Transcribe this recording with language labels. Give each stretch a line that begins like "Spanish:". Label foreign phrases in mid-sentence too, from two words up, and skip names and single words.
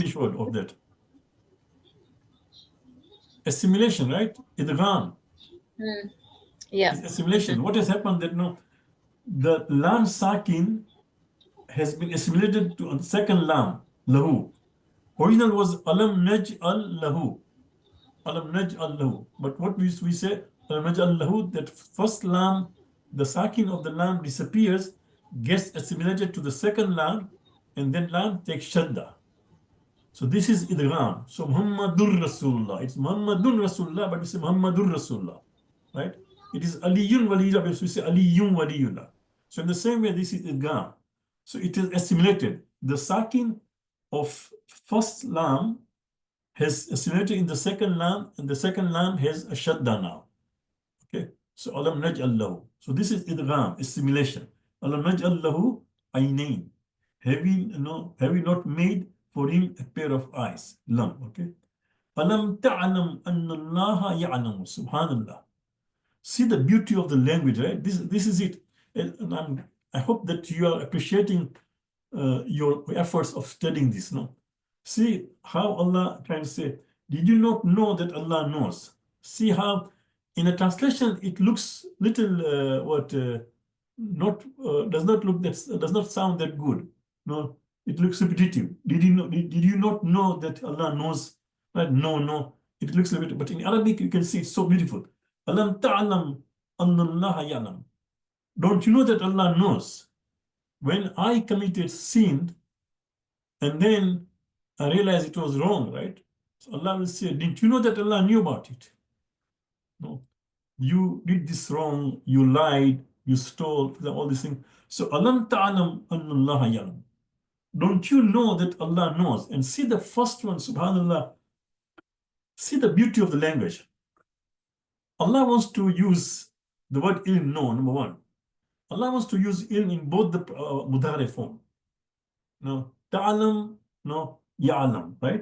English: English word of that? Assimilation, right? Idgham. Yeah. It's assimilation. What has happened that no, the
Arabic: لام ساكن
English: has been assimilated to a second lam, lahu.
Arabic: Original was ألم نجعل له. ألم نجعل له.
English: But what we say,
Arabic: ألم نجعل له,
English: that first lam, the sakin of the lam disappears, gets assimilated to the second lam, and then lam takes shadda. So this is idgham. So
Arabic: محمد رسول الله.
English: It's
Arabic: محمد رسول الله,
English: but we say
Arabic: محمد رسول الله,
English: right? It is
Arabic: علي ولي الله,
English: but we say
Arabic: علي ولي الله.
English: So in the same way, this is idgham. So it is assimilated. The sakin of first lam has assimilated in the second lam, and the second lam has a shadda now. Okay, so
Arabic: ألم نجعل له.
English: So this is idgham, assimilation.
Arabic: ألم نجعل له عينين.
English: Have we not made for him a pair of eyes? Lam. Okay.
Arabic: ألم تعلم أن الله يعلم.
English: Subhanallah. See the beauty of the language, right? This is it. And I hope that you are appreciating your efforts of studying this. No, see how Allah trying to say, did you not know that Allah knows? See how in a translation it looks little does not sound that good. No, it looks repetitive. Did you not know that Allah knows? Right? No, it looks a bit, but in Arabic you can see it's so beautiful.
Arabic: ألم تعلم أن الله يعلم.
English: Don't you know that Allah knows? When I committed sin, and then I realized it was wrong, right? So Allah will say, didn't you know that Allah knew about it? No. You did this wrong, you lied, you stole, all these things.
Arabic: So ألم تعلم أن الله يعلم.
English: Don't you know that Allah knows? And see the first one, subhanallah. See the beauty of the language. Allah wants to use the word ilm, no, number one. Allah wants to use ilm in both the mudhari form. No, ta'alam, no, ya'alam, right?